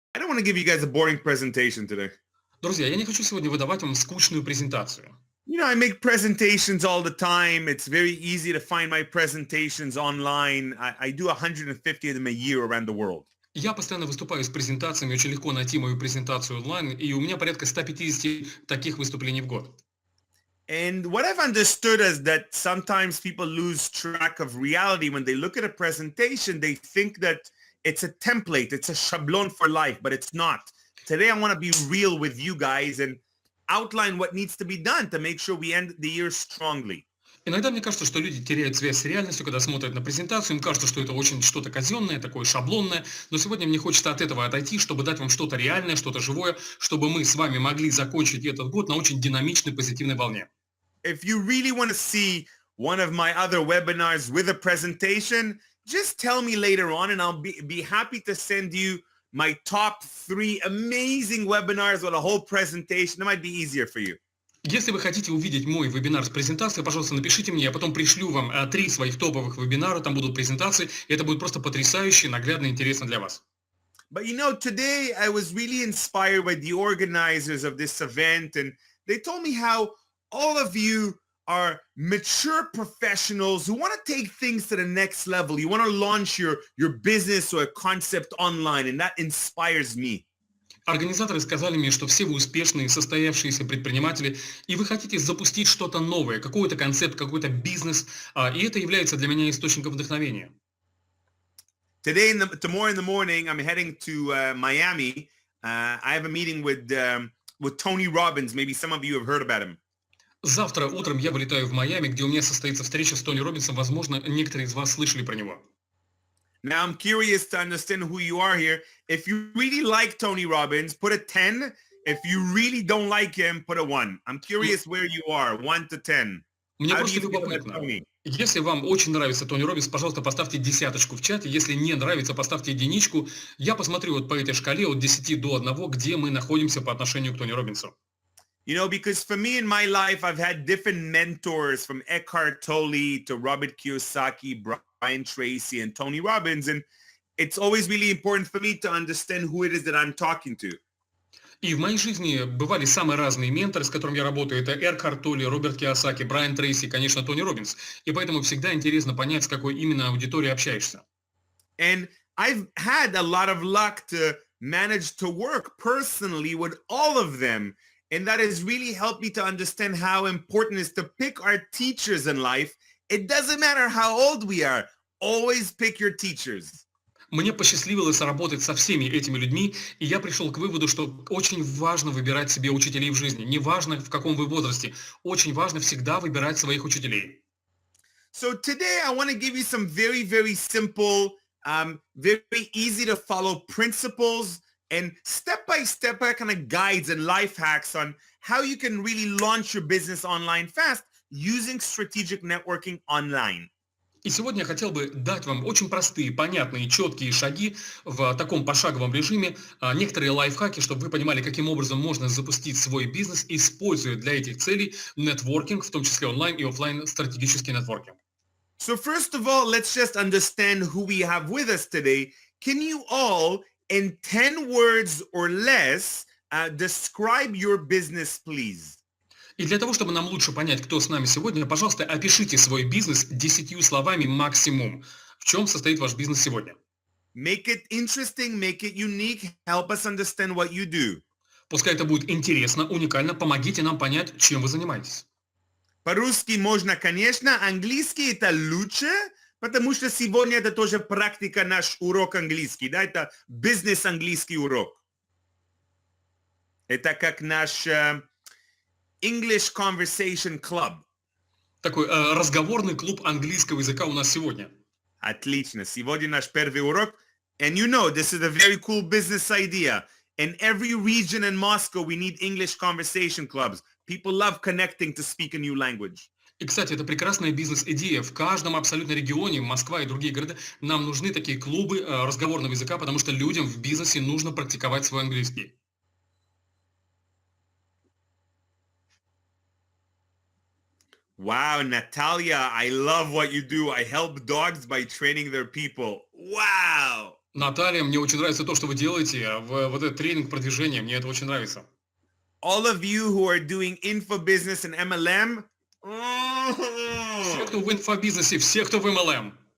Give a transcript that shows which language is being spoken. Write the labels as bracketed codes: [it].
[en] want to give you guys a boring presentation today. [ru] Друзья, я не хочу сегодня выдавать вам скучную презентацию. [en] You know, I make presentations all the time. It's very easy to find my presentations online. I do 150 of them a year around the world. [ru] Я постоянно выступаю с презентациями, очень легко найти мою презентацию онлайн, и у меня порядка 150 таких выступлений в год. [en] And what I've understood is that sometimes people lose track of reality. When they look at a presentation, they think that it's a template, it's a shablon for life, but it's not. Today, I want to be real with you guys and outline what needs to be done to make sure we end the year strongly. [ru] Иногда мне кажется, что люди теряют связь с реальностью, когда смотрят на презентацию, им кажется, что это очень что-то казенное, такое шаблонное, но сегодня мне хочется от этого отойти, чтобы дать вам что-то реальное, что-то живое, чтобы мы с вами могли закончить этот год на очень динамичной, позитивной волне. [en] If you really want to see one of my other webinars with a presentation, just tell me later on and I'll be happy to send you my top 3 amazing webinars with a whole presentation. It might be easier for you. [ru] Если вы хотите увидеть мой вебинар с презентацией, пожалуйста, напишите мне, я потом пришлю вам 3 своих топовых вебинара, там будут презентации, и это будет просто потрясающе, наглядно и интересно для вас. [en] But you know, today I was really inspired by the organizers of this event, and they told me how all of you are mature professionals who want to take things to the next level. You want to launch your business or a concept online, and that inspires me. [ru] Организаторы сказали мне, что все вы успешные, состоявшиеся предприниматели, и вы хотите запустить что-то новое, какой-то концепт, какой-то бизнес, и это является для меня источником вдохновения. [en] Tomorrow in the morning, I'm heading to Miami. I have a meeting with Tony Robbins. Maybe some of you have heard about him. [ru] Завтра утром я вылетаю в Майами, где у меня состоится встреча с Тони Роббинсом. Возможно, некоторые из вас слышали про него. [en] Now, I'm curious to understand who you are here. If you really like Tony Robbins, put a 10. If you really don't like him, put a 1. I'm curious where you are, 1 to 10. [ru] Мне просто любопытно. Если вам очень нравится Тони Роббинс, пожалуйста, поставьте 10 в чате. Если не нравится, поставьте 1. Я посмотрю вот по этой шкале от 10 до 1, где мы находимся по отношению к Тони Роббинсу. [en] You know, because for me in my life, I've had different mentors from Eckhart Tolle to Robert Kiyosaki, Brian Tracy, and Tony Robbins. And it's always really important for me to understand who it is that I'm talking to. [ru] И в моей жизни бывали самые разные менторы, с которыми я работаю. Это Экхарт Толле, Роберт Кийосаки, Брайан Трейси, конечно, Тони Роббинс. И поэтому всегда интересно понять, с какой именно аудиторией общаешься. [en] And I've had a lot of luck to manage to work personally with all of them. And that has really helped me to understand how important it is to pick our teachers in life. It doesn't matter how old we are. Always pick your teachers. [ru] Мне посчастливилось работать со всеми этими людьми, и я пришел к выводу, что очень важно выбирать себе учителей в жизни. Неважно, в каком вы возрасте, очень важно всегда выбирать своих учителей. [en] So today I want to give you some very, very simple, very easy to follow principles and step-by-step kind of guides and life hacks on how you can really launch your business online fast using strategic networking online. [ru] И сегодня я хотел бы дать вам очень простые, понятные, четкие шаги в таком пошаговом режиме, некоторые лайфхаки, чтобы вы понимали, каким образом можно запустить свой бизнес, используя для этих целей нетворкинг, в том числе онлайн и офлайн стратегический нетворкинг. [en] So first of all, let's just understand who we have with us today. Can you all, in 10 words or less, describe your business, please? [ru] И для того, чтобы нам лучше понять, кто с нами сегодня, пожалуйста, опишите свой бизнес 10 словами максимум. В чем состоит ваш бизнес сегодня? [en] Make it interesting, make it unique, help us understand what you do. [ru] Пускай это будет интересно, уникально, помогите нам понять, чем вы занимаетесь. По-русски можно, конечно, английский это лучше, потому что сегодня это тоже практика, наш урок английский, да, это бизнес-английский урок. Это как наш [en] English Conversation Club. [ru] Такой разговорный клуб английского языка у нас сегодня. Отлично. Сегодня наш первый урок. [en] And you know, this is a very cool business idea. In every region in Moscow, we need English conversation clubs. People love connecting to speak a new language. [ru] И, кстати, это прекрасная бизнес-идея. В каждом абсолютно регионе, Москва и другие города, нам нужны такие клубы разговорного языка, потому что людям в бизнесе нужно практиковать свой английский. [en] Wow, Natalia, I love what you do. I help dogs by training their people. Wow. [ru] Наталья, мне очень нравится то, что вы делаете. Вот этот тренинг продвижения, мне это очень нравится. [en] All of you who are doing info business and MLM, [ru] Все, кто в инфобизнесе, все, кто в MLM.